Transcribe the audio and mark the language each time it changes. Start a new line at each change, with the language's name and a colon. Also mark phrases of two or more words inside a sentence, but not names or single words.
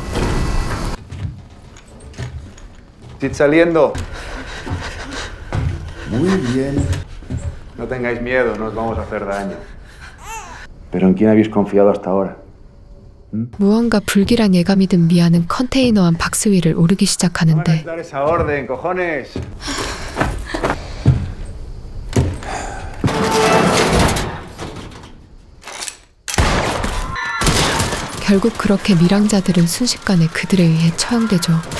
Spanish: ¡Sid saliendo! Muy bien. No tengáis miedo, no os vamos a hacer daño. ¿Pero en quién habéis confiado hasta ahora?
Korean: 무언가 불길한 예감이 든 미아는 컨테이너 안 박스 위를 오르기
Spanish: ¡Van a
Korean: 시작하는데
Spanish: dar esa orden, cojones!
Korean: 결국 그렇게 밀항자들은 순식간에 그들에 의해 처형되죠.